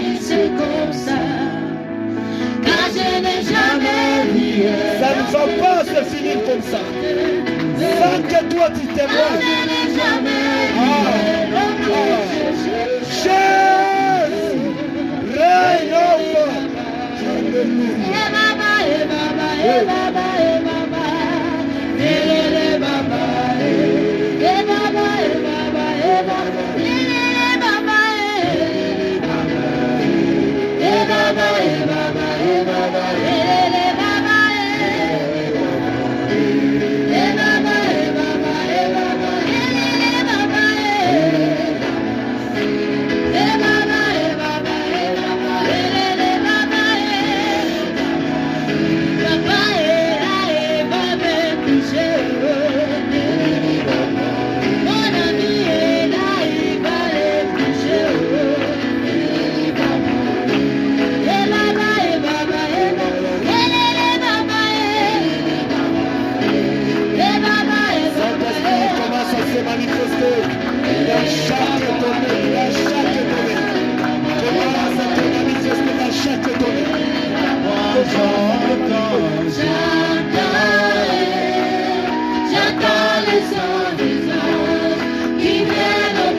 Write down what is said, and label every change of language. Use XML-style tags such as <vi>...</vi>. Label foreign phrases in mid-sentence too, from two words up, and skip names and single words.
<fr>c'est comme ça. Car je n'ai jamais vu. Ça ne va pas se finir comme ça. Sans que toi tu Je témoignes. n'ai jamais vu. Jésus, règne over. Alléluia. Eh baba, eh baba, eh baba, eh baba. Eh baba, eh baba, eh baba, eh baba. Eh baba, eh baba, eh baba, eh baba. Eh baba, eh baba, eh baba, eh baba. Eh baba, eh baba, eh baba, eh baba. Eh baba, papa, eh baba, toucher. Mon ami est là, il va les toucher. Eh baba, eh baba, eh baba, eh baba, eh baba, eh Saint-Esprit commence à se manifester dans chaque domaine, dans chaque domaine. Commence à te manifester dans chaque domaine. J'entends les sons des anges qui viennent au</fr>